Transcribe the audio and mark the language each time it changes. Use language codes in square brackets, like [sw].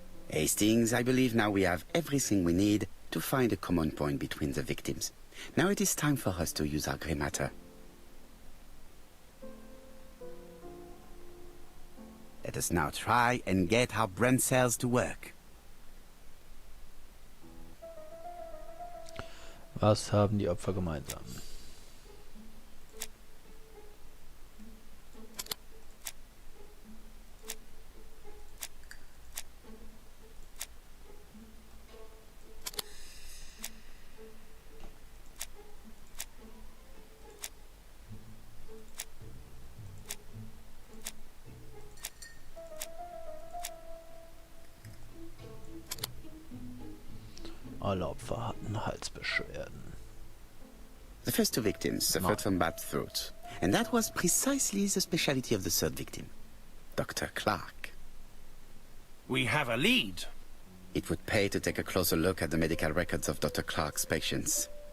[en] Hastings, I believe now we have everything we need to find a common point between the victims. Now it is time for us to use our grey matter. Let us now try and get our brain cells to work. [de] Was haben die Opfer gemeinsam? Alle Opfer hatten Halsbeschwerden. [en] The first two victims suffered from bad throat, and that was precisely the specialty of the third victim, Dr. Clark. We have a lead. It would pay to take a closer look at the medical records of Dr. Clark's patients.